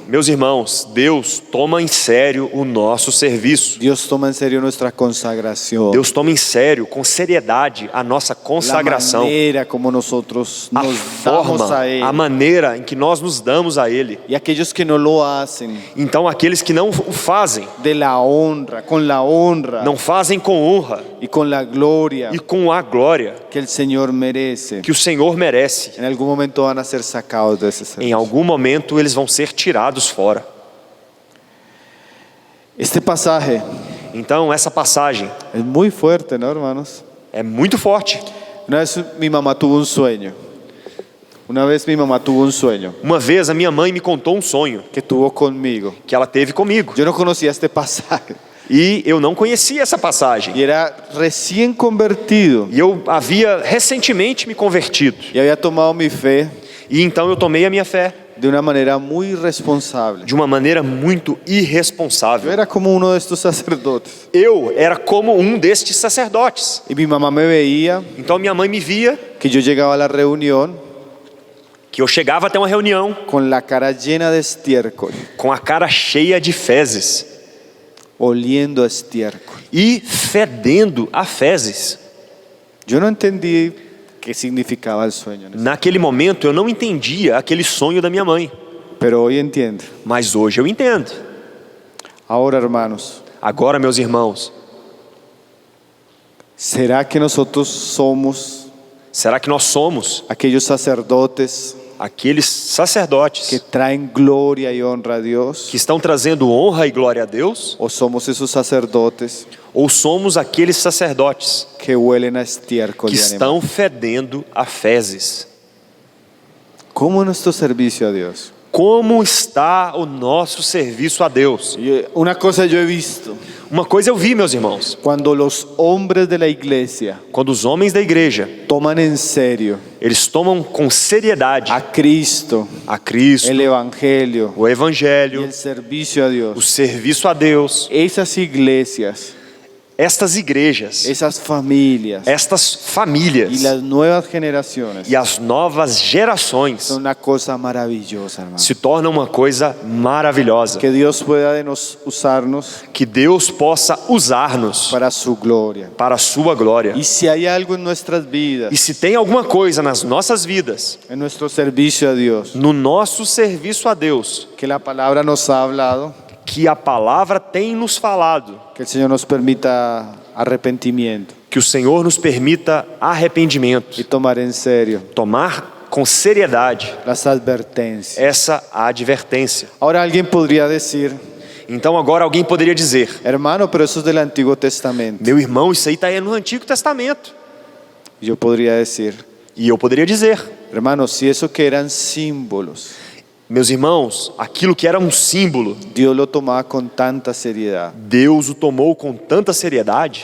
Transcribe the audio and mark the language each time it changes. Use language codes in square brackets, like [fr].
[pt] Meus irmãos, Deus toma em sério o nosso serviço. [es] Dios toma en serio nuestra consagración. [pt] Deus toma em sério, com seriedade, a nossa [es] La [pt] consagração, [es] manera como nosotros [pt] a [es] nos damos [pt] forma, [es] a Él. [pt] a maneira em que nós nos damos a Ele. [es] Y aquellos que no lo hacen, [pt] Então, aqueles que não o fazem, [es] de la honra, con la honra [pt] não fazem com honra [es] y con la gloria [pt] e com a glória [es] que el Señor merece, [pt] que o Senhor merece, [es] en algún momento van a ser sacados de ese [pt] em [es] servicio. [pt] algum momento eles vão ser tirados fora. [es] Este pasaje [pt] Então, essa passagem [es] es muy fuerte, ¿no, hermanos? [pt] é muito forte. [es] Una vez mi mamá tuvo un sueño. Una vez mi mamá tuvo un sueño [pt] Uma vez a minha mãe me contou um sonho [es] que tuvo conmigo. [pt] que ela teve comigo. [es] Yo no conocía este pasaje [pt] E eu não conhecia essa passagem. [es] y era recién convertido [pt] E eu havia recentemente me convertido. [es] y había tomado mi fe [pt] E então eu tomei a minha fé [es] de una manera muy irresponsable. [pt] de uma maneira muito [es] Yo [pt] irresponsável. [es] era como uno de estos sacerdotes [pt] Eu era como um destes sacerdotes. [es] y mi mamá me veía [pt] Então minha mãe me via [es] que yo llegaba a la reunión [pt] que eu chegava até uma reunião [es] con la cara llena de estiércol, [pt] com a cara cheia de fezes [es] oliendo a estiércol. [pt] e fedendo a fezes. [es] Yo no entendí qué significaba el sueño, [pt] Naquele momento eu não entendia aquele sonho da minha mãe, [es] pero hoy entiendo. [pt] mas hoje eu entendo. [es] Ahora, hermanos, [pt] Agora, meus irmãos, [es] ¿será que nosotros somos [pt] será que nós somos [es] aquellos sacerdotes [pt] aqueles sacerdotes [es] que traen gloria y honra a Dios? [pt] que estão trazendo honra e glória a Deus? [es] ¿O somos esos sacerdotes [pt] Ou somos aqueles sacerdotes [es] que huelen a estiércol [pt] que [es] de animal? [pt] estão fedendo a fezes? [es] ¿Cómo es nuestro servicio a Dios? [pt] Como está o nosso serviço a Deus? [es] Una cosa yo he visto, [pt] Uma coisa eu vi, meus irmãos, [es] cuando los hombres de la iglesia [pt] quando os homens da igreja, [es] toman en serio [pt] eles tomam com seriedade [es] a Cristo, [pt] a Cristo, [es] el Evangelio [pt] o [es] y [pt] Evangelho, [es] el servicio a [pt] o [es] Dios, [pt] serviço a Deus, [es] esas iglesias, [pt] estas igrejas, [es] esas familias [pt] estas [es] y [pt] famílias [es] las nuevas generaciones [pt] e as novas gerações [es] son una cosa maravillosa, hermano. [pt] se tornam uma coisa maravilhosa. [es] Que Dios pueda de nos usarnos [pt] Que Deus possa usar-nos [es] para su gloria. [pt] para a sua glória. [es] Y si hay algo en nuestras vidas, [pt] E se tem alguma coisa nas nossas vidas, [es] en nuestro servicio a Dios, [pt] no nosso serviço a Deus, [es] que la palabra nos ha hablado, [pt] que a palavra tem nos falado, [es] que el Señor nos permita arrepentimiento [pt] que o Senhor nos permita arrependimento, [es] y tomar en serio [pt] tomar com seriedade [es] las advertencias. [pt] essa advertência. [es] Ahora alguien podría decir, [pt] Então agora alguém poderia dizer: [es] hermano, pero eso es del Antiguo Testamento. [pt] meu irmão, isso aí está aí no Antigo Testamento. [es] Yo podría decir, [pt] E eu poderia dizer: [es] hermano, si eso que eran símbolos, [pt] meus irmãos, aquilo que era um símbolo, [es] Dios lo tomaba con tanta seriedad, [pt] Deus o tomou com tanta seriedade.